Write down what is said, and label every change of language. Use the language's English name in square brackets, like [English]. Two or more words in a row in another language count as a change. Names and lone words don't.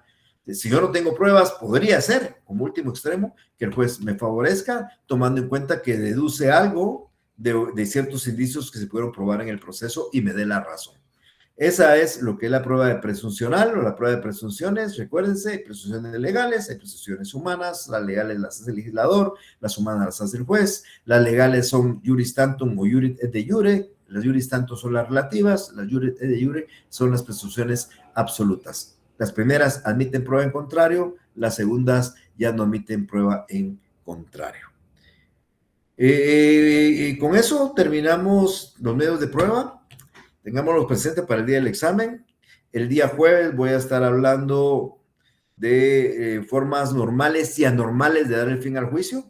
[Spanish] Si yo no tengo pruebas, podría ser, como último extremo, que el juez me favorezca, tomando en cuenta que deduce algo de ciertos indicios que se pudieron probar en el proceso y me dé la razón. Esa es lo que es la prueba de presuncional o la prueba de presunciones. Recuérdense, hay presunciones legales, hay presunciones humanas. Las legales las hace el legislador, las humanas las hace el juez. Las legales son [Latin] iuris tantum [Spanish] o [Latin] iuris et de iure. [Spanish] Las [Latin] iuris tantum [Spanish] son las relativas, las [Latin] iuris et de iure [Spanish] son las presunciones absolutas. Las primeras admiten prueba en contrario, las segundas ya no admiten prueba en contrario. Con eso terminamos los medios de prueba. Tengámoslos presentes para el día del examen. El día jueves voy a estar hablando de formas normales y anormales de dar el fin al juicio.